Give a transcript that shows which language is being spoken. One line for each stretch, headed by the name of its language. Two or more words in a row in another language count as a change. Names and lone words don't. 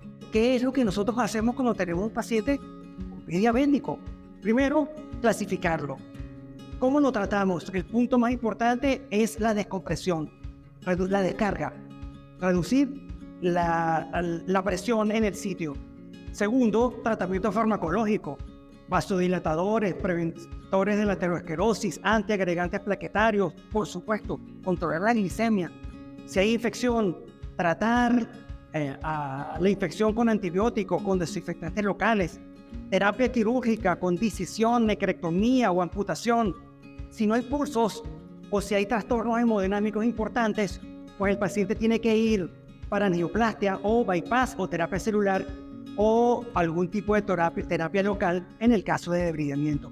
Spanish: ¿Qué es lo que nosotros hacemos cuando tenemos un paciente con pie diabético? Primero, clasificarlo. ¿Cómo lo tratamos? El punto más importante es la descompresión, la descarga, reducir la presión en el sitio. Segundo, tratamiento farmacológico, vasodilatadores, preventores de la aterosclerosis, antiagregantes plaquetarios, por supuesto, controlar la glicemia. Si hay infección, tratar la infección con antibióticos, con desinfectantes locales, terapia quirúrgica con decisión, necrectomía o amputación. Si no hay pulsos o si hay trastornos hemodinámicos importantes, pues el paciente tiene que ir para angioplastia o bypass o terapia celular o algún tipo de terapia local en el caso de debridamiento.